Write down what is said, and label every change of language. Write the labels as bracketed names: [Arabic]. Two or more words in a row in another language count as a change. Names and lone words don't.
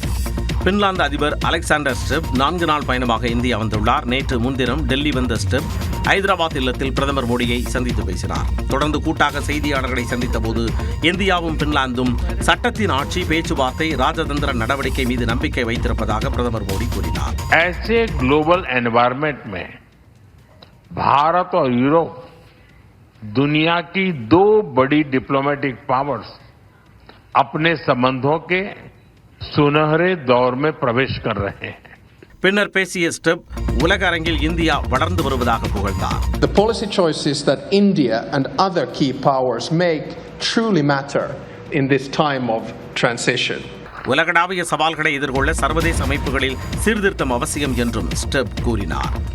[Tamil] பின்லாந்து அதிபர் அலெக்சாண்டர் ஸ்டெப் 4 நாள் பயணமாக இந்தியா வந்துள்ளார். நேற்று முன்தினம் டெல்லி வந்த ஸ்டெப் ஐதராபாத் இல்லத்தில் பிரதமர் மோடியை சந்தித்து பேசினார். தொடர்ந்து கூட்டாக செய்தியாளர்களை சந்தித்த போது இந்தியாவும் பின்லாந்தும் சட்டத்தின் ஆட்சி, பேச்சுவார்த்தை, ராஜதந்திர நடவடிக்கை மீது நம்பிக்கை வைத்திருப்பதாக பிரதமர் மோடி கூறினார். [Hindi] ऐसे [English] global environment [Hindi] में भारत और यूरोप दुनिया की 2 बड़ी [English] diplomatic powers [Hindi] अपने संबंधों के सुनहरे दौर में प्रवेश कर रहे हैं. [Tamil] பின்னர் பேசிய ஸ்டெப் உலக அரங்கில் இந்தியா வளர்ந்து வருவதாக புகழ்ந்தார். [English] The policy choices that India and other key powers make truly matter in this time of transition. [Tamil] உலகளாவிய சவால்களை எதிர்கொள்ள சர்வதேச அமைப்புகளில் சீர்திருத்தம் அவசியம் என்றும் ஸ்டெப் கூறினார்.